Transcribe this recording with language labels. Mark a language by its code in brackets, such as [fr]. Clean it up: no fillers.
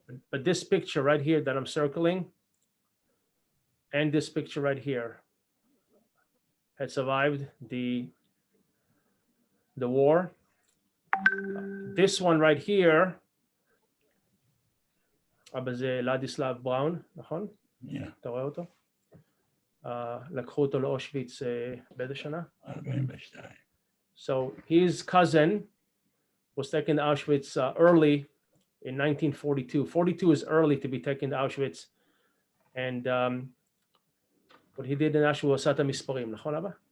[en] But this picture right here that I'm circling, and this picture right here, had survived the war. This one right here, [he] אבל זה לדיסלב בראון, נכון? אתה רואה אותו? לקחו אותו לאושוויץ באיזה שנה? 42. [en] So his cousin was taken to Auschwitz early in 1942. 42 is early to be taken to Auschwitz. And what he did in Auschwitz was [he] עשה את המספרים, נכון אבא?